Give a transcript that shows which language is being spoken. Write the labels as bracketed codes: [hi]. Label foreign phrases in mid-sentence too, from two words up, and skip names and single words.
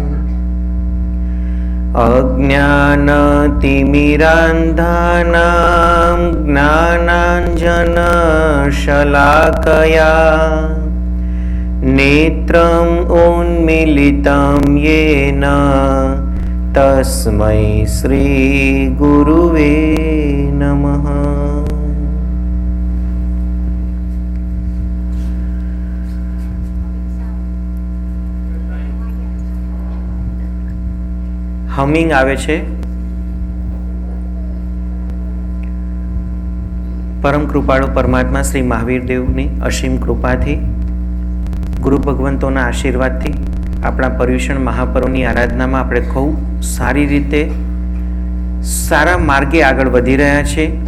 [sa] अज्ञानतिमिरान्धानां ज्ञानाञ्जनशलाकया नेत्रम् उन्मीलितं येन तस्मै श्री गुरुवे नमः। [gu] હમિંગ આવે છે. પરમ કૃપાળુ પરમાત્મા શ્રી મહાવીર દેવની અસીમ કૃપાથી, ગુરુ ભગવંતોના આશીર્વાદથી આપણા પર્યુષણ મહાપર્વની આરાધનામાં આપણે ખૂબ સારી રીતે સારા માર્ગે આગળ વધી રહ્યા છે.